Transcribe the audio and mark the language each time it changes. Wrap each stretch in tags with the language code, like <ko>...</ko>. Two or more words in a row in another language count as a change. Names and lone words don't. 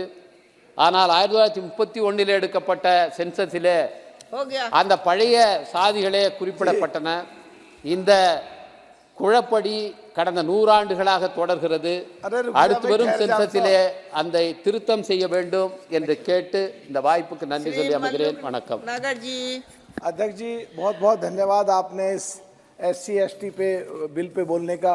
<ta>ஆனால் 1931 எடுக்கப்பட்ட சென்சஸிலே அந்த பழைய சாதிகளே குறிப்பிடப்பட்டன. இந்த குழப்படி கடந்த 100 ஆண்டுகளாக தொடர்கிறது. அடுத்து வரும் சென்சஸிலே அந்த திருத்தம் செய்ய வேண்டும் என்று கேட்டு இந்த வாய்ப்புக்கு நன்றி சொல்லி அமைகிறேன். வணக்கம்.</ta> <hi>अध्यक्ष जी बहुत बहुत धन्यवाद, आपने इस SC ST पे बिल पे बोलने का</hi>